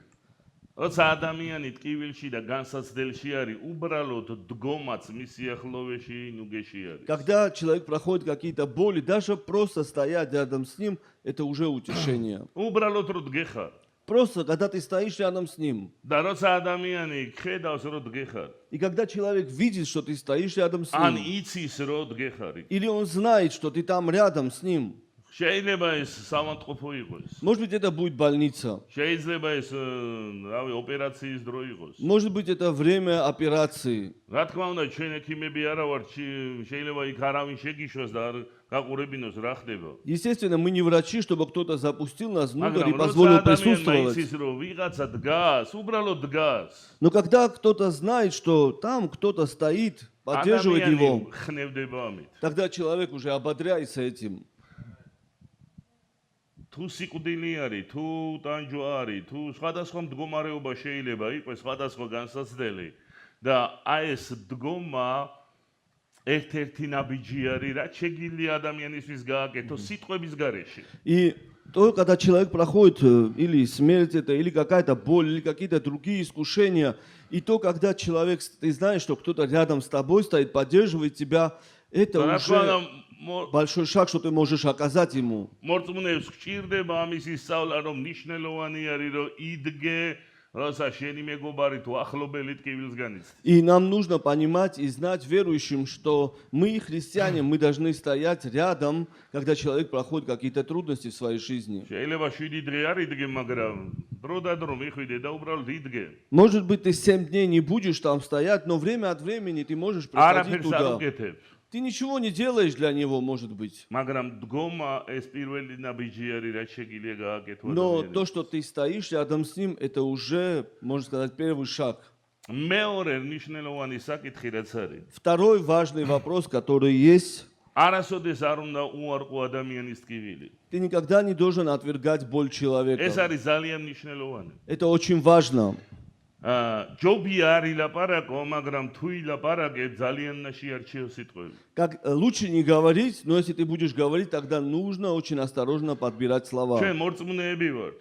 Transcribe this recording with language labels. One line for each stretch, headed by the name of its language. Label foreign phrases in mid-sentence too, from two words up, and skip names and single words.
Georgian: როცა ადამიანი ტკივილში და განსაცდელში არის, უბრალოდ დგომაც მის სიახლოვეში ნუგეში არის.
Russian: Когда человек проходит какие-то боли, даже просто стоять рядом с ним, это уже утешение.
Georgian: უბრალოდ რო დგეხარ.
Russian: Просто когда ты стоишь рядом с ним.
Georgian: და როცა ადამიანი ხედავს რო დგეხარ.
Russian: И когда человек видит, что ты стоишь рядом с
Georgian: ან
Russian: ним.
Georgian: იცის რო დგეხარი.
Russian: Или он знает, что ты там рядом с ним.
Georgian: შეიძლება ეს სამანტყოფო იყოს.
Russian: Может быть, это будет больница.
Georgian: შეიძლება ეს, რავი, ოპერაციის დრო იყოს.
Russian: Может быть, это время операции.
Georgian: რა თქმა უნდა, ჩვენ ექიმები არა ვართ, შეიძლება იქ არავინ შეგიშვას და არ გაყურებინოს რა ხდება.
Russian: Естественно, мы не врачи, чтобы кто-то запустил нас внутрь и
Georgian: მაგრამ
Russian: позволил
Georgian: როცა ადამიანმა
Russian: присутствовать.
Georgian: იცის, რომ ვიღაცა დგას, უბრალოდ დგას.
Russian: Но когда кто-то знает, что там кто-то стоит, поддерживает
Georgian: ადამიანი
Russian: его,
Georgian: ხნევდება ამით.
Russian: тогда человек уже ободряется этим.
Georgian: თუ სიკვდილი არის, თუ ტანჯვა არის, თუ სხვადასხვა მდგომარეობა შეიძლება იყოს, სხვადასხვა განსაცდელი და აი ეს დგომა ერთ-ერთი ნაბიჯი არის, რაც შეგიძლია ადამიანისთვის გააკეთოს სიტყვების გარეშე.
Russian: И то, когда человек проходит или смерть это, или какая-то боль, или какие-то другие искушения, и то, когда человек, ты знаешь, что кто-то рядом с тобой стоит, поддерживает тебя, это уже большой шаг, что ты можешь оказать ему.
Georgian: მორწმუნეებს გჭირდება ამის ისწავლა, რომ ნიშნელოვანი არის, რომ იდგე, როცა შენი მეგობარი თუ ახლობელი ტკივილს განიცდის.
Russian: И нам нужно понимать и знать верующим, что мы, христиане, мы должны стоять рядом, когда человек проходит какие-то трудности в своей жизни.
Georgian: შეიძლება 7 დღე არ იდგე, მაგრამ დრო და დრო მიხვიდე და უბრალოდ იდგე.
Russian: Может быть, ты 7 дней не будешь там стоять, но время от времени ты можешь приходить
Georgian: არაფერს არ
Russian: туда.
Georgian: უკეთებ.
Russian: Ты ничего не делаешь для него, может быть.
Georgian: მაგრამ დგომა ეს პირველი ნაბიჯი არის, რაც შეგიძლია გააკეთო
Russian: Но
Georgian: ადამიანს.
Russian: то, что ты стоишь рядом с ним, это уже, можно сказать, первый шаг.
Georgian: მეორე მნიშვნელოვანი საკითხი რაც არის.
Russian: Второй важный вопрос, который есть,
Georgian: არასოდეს არ უნდა უარყო ადამიანის ტკივილი.
Russian: ты никогда не должен отвергать боль
Georgian: ეს
Russian: человека.
Georgian: არის ძალიან მნიშვნელოვანი.
Russian: Это очень важно.
Georgian: ჯობია არ ილაპარაკო, მაგრამ თუ ილაპარაკებ, ძალიან შეარჩიო სიტყვები.
Russian: Как лучше не говорить, но если ты будешь говорить, тогда нужно очень осторожно подбирать слова.
Georgian: ჩვენ მორწმუნეები ვართ.